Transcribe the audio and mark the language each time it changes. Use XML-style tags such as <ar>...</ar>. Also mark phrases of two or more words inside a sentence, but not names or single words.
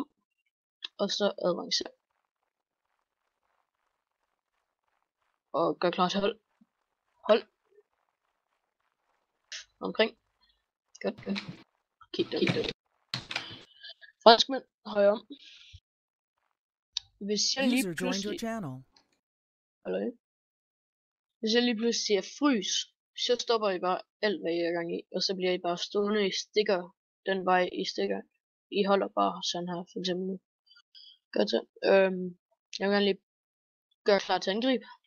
<da>Og så avancere. Og gør klar til hold. Hold. Omkring. Godt. Kig der. Franskmænd, højere om. Hvis jeg lige</da> <en>User joined your</en> <da>pludselig...</da> <en>channel.</en> <da>Hallo? Hvis jeg lige pludselig siger frys, så stopper I bare alt, hvad I er gang i. Og så bliver I bare stående i stikker. Den vej I stikker. I holder bare sådan her, for eksempel nu. Godt så. Jeg vil gerne lige gøre klar til angreb.</da>